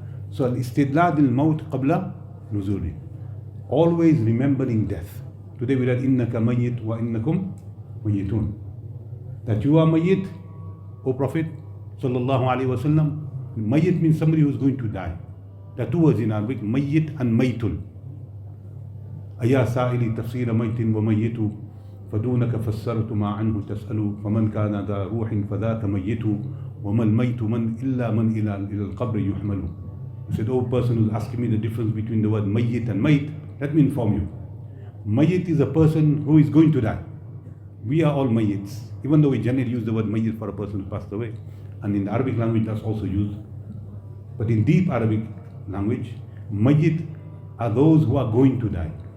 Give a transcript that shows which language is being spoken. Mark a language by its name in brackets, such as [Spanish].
[English] So [Arabic] al-istidlad al-maut qabla nuzuli. [English] Always remembering death. Today we read [Arabic] innaka mayyit wa innakum mayyitun. [English] That you are mayyit, O Prophet sallallahu alaihi wasallam. Mayyit means somebody who is going to die. There are 2 words in Arabic, mayyit and maytul. [Arabic] أيا سائلي تفسير ميت وميت فدونك فسرت ما عنه تسأل فمن كان ذا روح فذاك ميت وما الميت من إلا من إلى القبر يحمل. [English] He said, oh person who's asking me the difference between the word mayyit and mayt, let me inform you. Mayyit is a person who is going to die. We are all mayyits, even though we generally use the word mayyit for a person who passed away. And in the Arabic language that's also used. But in deep Arabic language, mayyit are those who are going to die.